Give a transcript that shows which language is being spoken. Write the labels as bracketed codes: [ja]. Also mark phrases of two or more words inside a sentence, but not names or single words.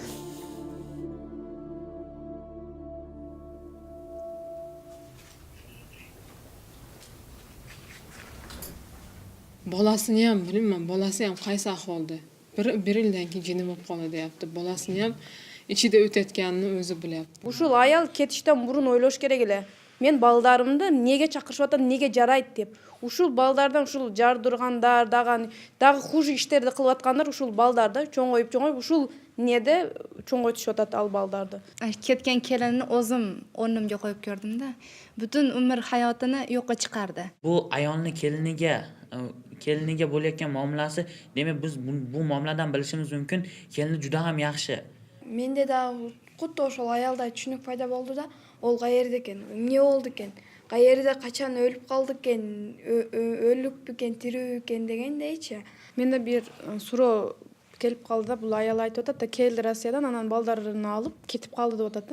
[uz] Bolasini ham bilmayman, bolasi ham qaysi ahvolda. Bir yildan keyin jinni bo'lib qoldi deyapti. Bolasini ham ichida o'tayotganini o'zi bilyapti. [ky] Ушул аял кетиштен мурун ойлош керек эле. Мен балдарымды неге чакырышып атат, неге жарайт деп. Ушул балдардан ушул жардыргандар, дагы хуже иштерди кылып аткандар ушул балдарды чоңоюп ушул неде чоңойтушуп атат ал балдарды. Кеткен келинни өзүм орнумга коюп көрдүм да. Бүтүн өмүр [uz] hayotini yo'qqa chiqardi. Bu ayolni keliniga bo'layotgan muomalasi, demak biz bu muomaladan bilishimiz mumkin, kelini juda ham yaxshi. [ky] Менде дагы кутта ошол аялда түшүнүк пайда болду да, ол каерде экен, эмне болду экен, каерде качан өлүп калды экен, өлүкпү экен, тирүүбү экен дегендейчи. Менде бир суроо келип калды да, бул аял айтып атат да, келди Россиядан, анан балдарын алып кетип калды деп атат да.